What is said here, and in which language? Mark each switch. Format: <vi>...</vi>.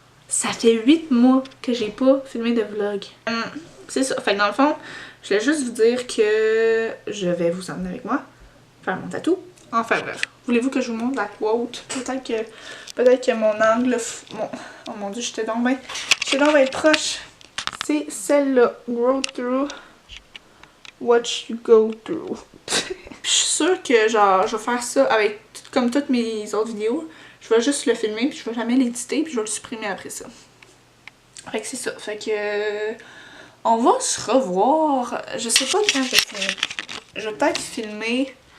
<fr>Ça fait 8 mois que j'ai pas filmé de vlog. C'est ça. Fait que dans le fond, je voulais juste vous dire que je vais vous emmener avec moi faire mon tatou. Enfin bref. Voulez-vous que je vous montre la quote? Peut-être que mon angle... Oh mon dieu, j'étais donc bien proche. C'est celle-là.</fr> <en>Grow through what you go through.</en> <fr>Je suis sûre que genre, je vais faire ça avec comme toutes mes autres vidéos. Je vais juste le filmer, puis je vais jamais l'éditer, puis je vais le supprimer après ça. Fait que c'est ça. Fait que... on va se revoir. Je sais pas quand je vais filmer. Je vais peut-être filmer...</fr>